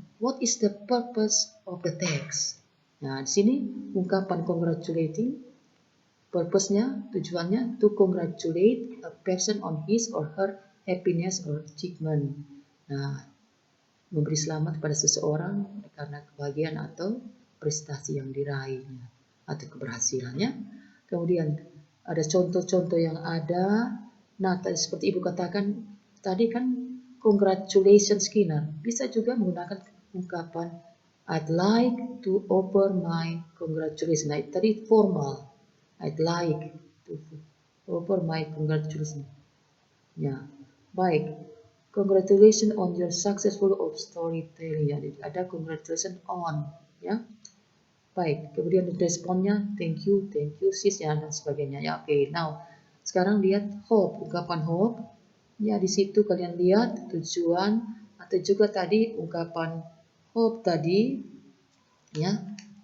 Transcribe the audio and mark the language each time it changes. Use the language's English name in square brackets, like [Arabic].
[English] What is the purpose of the text? [Indonesian] Nah, di sini ungkapan congratulating, purpose-nya, tujuannya [English] to congratulate a person on his or her happiness or achievement. [Indonesian] Nah, memberi selamat pada seseorang karena kebahagiaan atau prestasi yang diraihnya atau keberhasilannya. Kemudian ada contoh-contoh yang ada. Nah, seperti Ibu katakan tadi kan congratulations Kinar. Bisa juga menggunakan ungkapan [English] I'd like to offer my congratulations. [Indonesian] Nah, tadi formal. [English] I'd like to offer my congratulations. [Indonesian] Ya, baik. [English] Congratulations on your successful of storytelling. [Indonesian] Ya, ada congratulations on. Ya, baik. Kemudian responnya [English] thank you sis [Indonesian] ya dan sebagainya. Ya, oke. Now, sekarang lihat hope, ungkapan hope. Ya, di situ kalian lihat tujuan atau juga tadi ungkapan hope tadi ya.